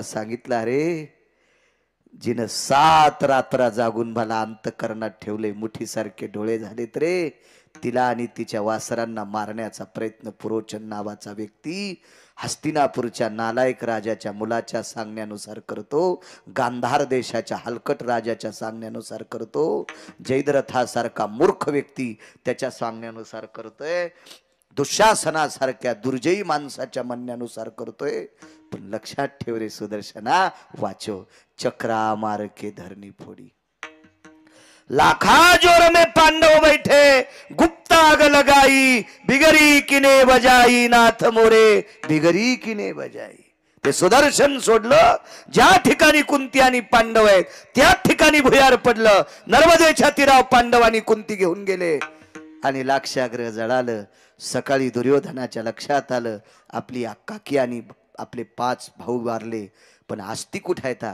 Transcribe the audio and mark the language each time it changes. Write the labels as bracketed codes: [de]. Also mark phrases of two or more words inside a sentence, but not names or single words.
[mr] सांगितलं, अरे जिनं 7 रात्र जागून मला अंतकरणात ठेवले, मुठीसारखे डोळे झालेत रे, तिला आणि तिच्या वासरांना मारण्याचा प्रयत्न पुरोचन नावाचा व्यक्ती हस्तिनापूरच्या नालायक राजाच्या मुलाच्या सांगण्यानुसार करतो, गांधार देशाच्या हलकट राजाच्या सांगण्यानुसार करतो, जयद्रथासारखा मूर्ख व्यक्ती त्याच्या सांगण्यानुसार करतोय, दुःशासनासारख्या दुर्जयी माणसाच्या म्हणण्यानुसार करतोय. पण लक्षात ठेव रे सुदर्शना, वाचो. [hi] चक्रा मार के धरनी फोड़ी, लाखा जोर में पांडव बैठे, गुप्त आग लगाई, बिगरी किने बजाई, नाथ मोरे बिगरी किने बजाई. [mr] ते सुदर्शन सोडलं, ज्या ठिकाणी कुंती आणि पांडव आहेत त्या ठिकाणी भुयार पडलं. नर्मदेच्या तीरावर पांडव आणि कुंती घेऊन गेले आणि लाक्षाग्रह जळालं. सकाळी दुर्योधनाच्या लक्षात आलं आपली काकी आणि आपले 5 भाऊ वारले, पण आस्ती कुठे येता?